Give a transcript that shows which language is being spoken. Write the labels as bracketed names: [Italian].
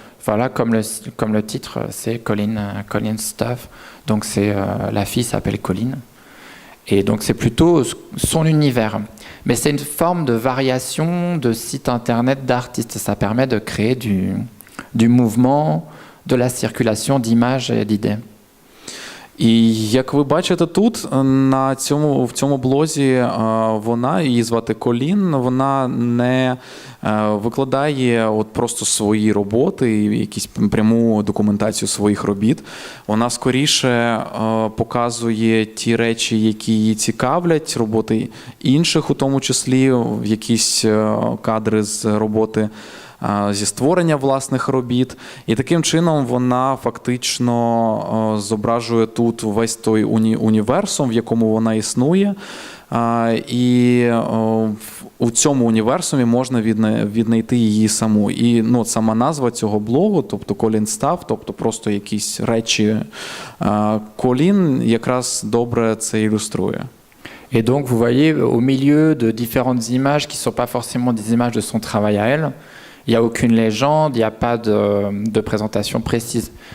[French] Voilà, comme le titre, c'est Colleen Stuff. Donc, la fille s'appelle Colleen. Et donc, c'est plutôt son univers. Mais c'est une forme de variation de site internet d'artistes. Ça permet de créer du mouvement, de la circulation d'images et d'idées. [Ukrainian] І як ви бачите тут, в цьому блозі її звати Колін, вона не викладає от просто свої роботи, якісь пряму документацію своїх робіт. Вона скоріше показує ті речі, які її цікавлять, роботи інших, у тому числі якісь кадри з роботи зі створення власних робіт. І таким чином вона фактично зображує тут весь той універсум, в якому вона існує. І у цьому універсумі можна віднайти її саму. І сама назва цього блогу, тобто Colleen Stuff, тобто просто якісь речі Колін, якраз добре це ілюструє. [French] Et donc, vous voyez, au milieu de différentes images qui ne sont pas forcément des images de son travail à elle, il n'y a aucune légende, il n'y a pas de présentation précise.